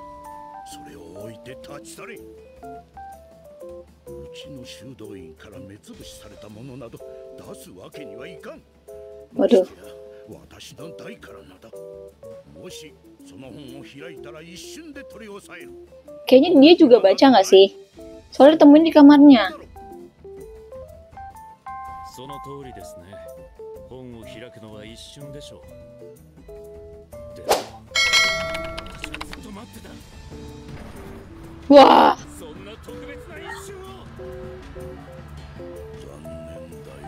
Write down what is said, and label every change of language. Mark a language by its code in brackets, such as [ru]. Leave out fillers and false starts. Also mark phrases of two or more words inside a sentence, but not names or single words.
[ja] それを置いて立ち去れ。うちの修道院から目つぶしされたものなど出すわけにはいかん。 [id] Waduh. [ja] 私の代からなだ。もしその本を開いたら一瞬で取り押さえる。 [id] Kayaknya dia juga baca nggak sih? Soalnya ditemuin di kamarnya. [ja] その通りですね。本を開くのは一瞬でしょう。でも私はずっと待ってた。 [id] Wah, [ja] そんな特別な一瞬を。残念だよ。